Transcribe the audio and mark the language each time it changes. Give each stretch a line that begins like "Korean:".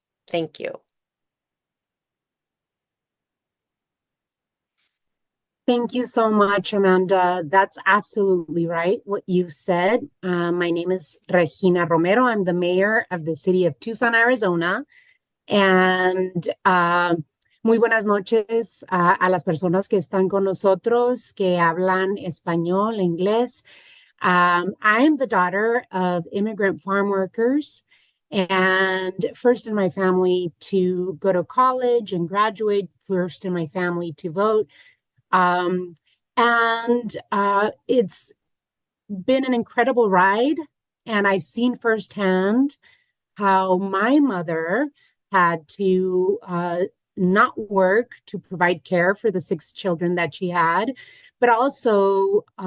English: Thank you. Thank you so much, Amanda. That's absolutely right, what you've said. My name is Regina Romero. I'm the mayor of the city of Tucson, Arizona. And
Spanish: muy buenas noches a las personas que están con nosotros, que hablan español, inglés.
English: I am the daughter of immigrant farm workers and first in my family to go to college and graduate, first in my family to vote. It's been an incredible ride, and I've seen firsthand how my mother had to not work to provide care for the 6 children that she had, but also